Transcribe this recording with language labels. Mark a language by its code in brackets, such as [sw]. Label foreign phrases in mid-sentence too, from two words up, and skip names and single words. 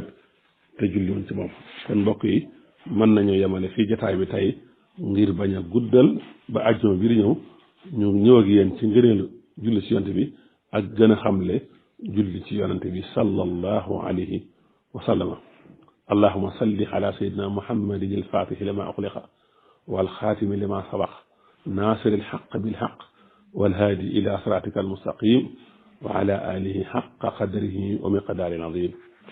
[wo] te julli woon ci moom kon mbokk yi mën nañu yemale fii jotaay bi tey ngir bañ a guddal ba àjjuma bi di ñëw ñu ñëw ak yéen ci ngëneelu julli ci yonante bi ak gën a xamle julli ci yonante bi [ar] صلى الله عليه وسلم اللهم صل على سيدنا محمد الفاتح لما أغلق والخاتم لما سبق ناصر الحق بالحق والهادي إلى صراطك المستقيم وعلى آله حق قدره ومقدار عظيم